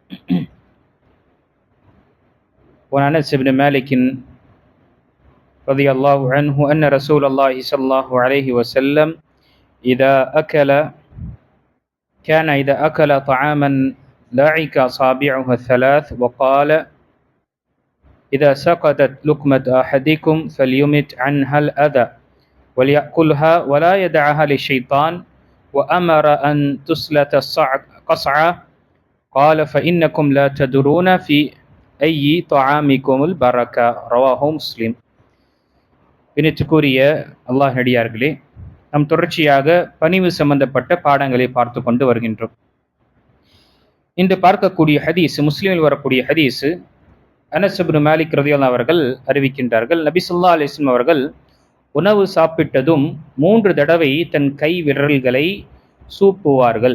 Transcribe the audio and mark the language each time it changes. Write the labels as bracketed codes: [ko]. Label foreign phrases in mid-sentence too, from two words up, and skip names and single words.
[ar] وعن أنس بن مالك رضي الله عنه أن رسول الله صلى الله عليه وسلم كان إذا أكل طعاما لعك أصابعه الثلاث وقال: إذا سقطت لقمة أحدكم فليمت عنها الأذى وليأكلها ولا يدعها للشيطان، وأمر أن تسلت قصعة. قال: فإنكم لا تدرون في أي طعامكم البركة. رواه مسلم. [ta] பின்னித்துக்குரிய அல்லாஹ் நடிகார்களே, நாம் தொடர்ச்சியாக பணிவு சம்பந்தப்பட்ட பாடங்களை பார்த்து கொண்டு வருகின்றோம். இன்று பார்க்கக்கூடிய ஹதீஸ், முஸ்லிமில் வரக்கூடிய ஹதீஸ், அனஸ் இப்னு மாலிக் ரலியல்லாஹு அவர்கள் அறிவிக்கின்றார்கள், நபி [ar] صلى الله عليه وسلم [ta] அவர்கள் உணவு சாப்பிட்டதும் 3 தடவை தன் கை விரல்களை சூப்புவார்கள்.